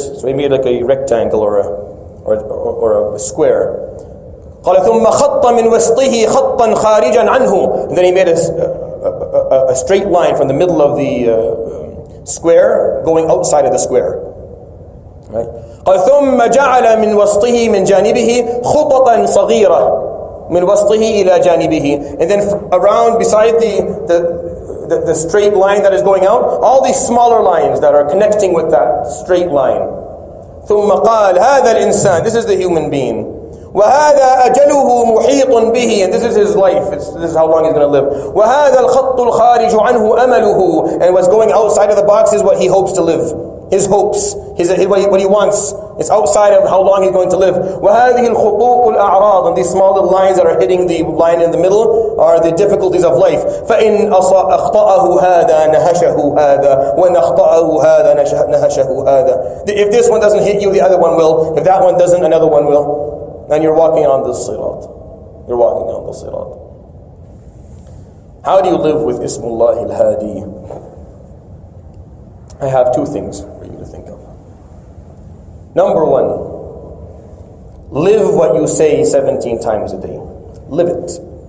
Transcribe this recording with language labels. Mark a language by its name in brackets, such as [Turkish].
[English] So he made like a rectangle or a square. [Arabic] قال ثم خط من وسطه خطا خارجا عنه. [English] And then he made a straight line from the middle of the square going outside of the square. Right? [Arabic] قال ثم جعل من وسطه من جانبه خططا صغيرة من وسطه إلى جانبه. [English] And then around beside the straight line that is going out, all these smaller lines that are connecting with that straight line. [Arabic] ثم قال هذا الإنسان, [English] this is the human being. [Arabic] وهذا أجله محيط به, [English] and this is his life, this is how long he's going to live. [Arabic] وهذا الخط الخارج عنه أمله, [English] and what's going outside of the box is what he hopes to live. His hopes, what he wants. It's outside of how long he's going to live. [Arabic] وهذه الخطوط الأعراض, [English] and these small little lines that are hitting the line in the middle are the difficulties of life. [Arabic] فإن أخطأه هذا نهشه هذا وإن أخطأه هذا نهشه هذا. [English] If this one doesn't hit you, the other one will. If that one doesn't, another one will. And you're walking on the sirat. You're walking on the sirat. How do you live with Ismullah al-Hadi? I have two things for you to think of. Number one, live what you say 17 times a day. Live it.